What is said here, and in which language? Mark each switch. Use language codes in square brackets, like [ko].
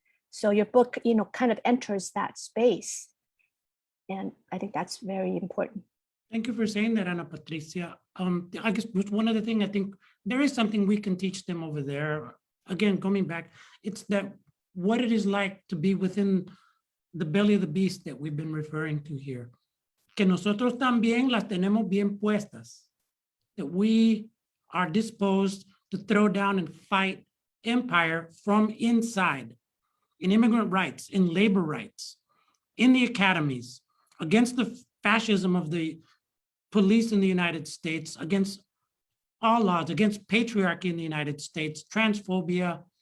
[en] So your book, kind of enters that space. And I think that's very important. Thank you for saying that, Ana Patricia. I guess one other thing, I think there is something we can teach them over there. Again, coming back, it's that what it is like to be within the belly of the beast that we've been referring to here. [es] Que nosotros también las tenemos bien puestas. [en] That we are disposed to throw down and fight empire from inside, in immigrant rights, in labor rights, in the academies, against the fascism of the police in the United States, against all laws, against patriarchy in the United States, transphobia.